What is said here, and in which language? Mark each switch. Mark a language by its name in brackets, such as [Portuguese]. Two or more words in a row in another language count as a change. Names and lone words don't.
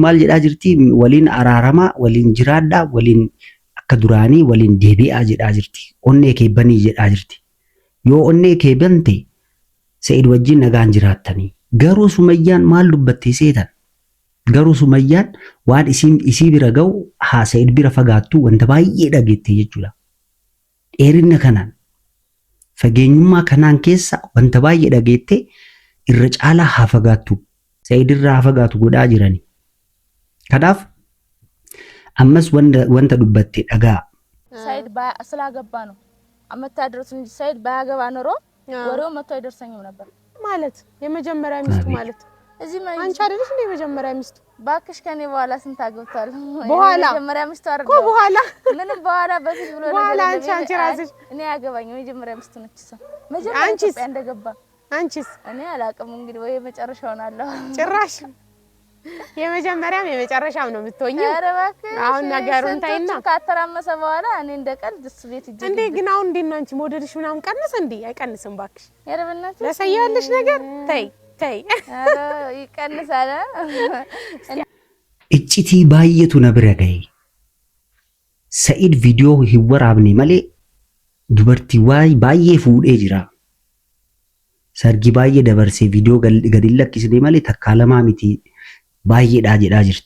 [Oromo] maal jedhaa jirti waliin araaramaa waliin jiraadhaa waliin akka duraanii waliin deebi'aa jedhaa jirti onnee kee banii jedhaa jirti yoo onnee kee bante Said wajjin nagaan jiraattanii garuu Sumayyaan maal dubbattee seetan garuu Sumayyaan waan isii bira ga'u haa Said bira fagaattu wanta baay'ee dhageette jechuudha dheerinna kanaan fageenyummaa kanaan keessa wanta baay'ee dhageette irra caalaa haa fagaattu. Said irraa haa fagaatu godhaa jirani. Kanaaf ammas wanta dubbatte dhagaa. [Amharic] Said ስላገባ ነው አመታደርሱ እንጂ Said ባያገባ ኖሮ ወሬው መጥቶ አይደርሰኝም ነበር ማለት የመጀመሪያ ሚስቱ ማለት እዚህ ማለት አንቺ አይደለሽ እንደ የመጀመሪያ ሚስቱ ባክሽ ከኔ በኋላ ስንት አገብቷል? በኋላ የመጀመሪያ ሚስቱ አይደለም እኮ በኋላ ምንም በኋላ በፊት ብሎ በኋላ አንቺ ራስሽ እኔ ያገባኝ የመጀመሪያ ሚስቱ ነች እሷ መጀመሪያ ኢትዮጵያ እንደገባ አንቺስ እኔ አላቅም እንግዲህ ወይ መጨረሻውን አለው ጭራሽ የመጨረሻም ነው የምትሆኚው። ኧረ እባክሽ አሁን ነገሩን ታይና ካተራመሰ በኋላ እኔ እንደቀልድ እሱ ቤት ይጀምር እንዴ ግን አሁን እንዴት ነው አንቺ ሞዴልሽ ምናምን ቀነሰ እንዴ? አይቀንስም ባክሽ። ኧረ በእናትሽ ለሰያለሽ ነገር ተይ ኧረ ይቀንሳል። [Oromo] iccitii baay'eetu na bira ga'e. Said viidiyoo hin waraabne malee dubartii baay'ee fuudhee jira. Sargi baay'ee dabarsee viidiyoo gadi lakkisne malee takkaa lamaa miti baay'eedhaa jedhaa jirti.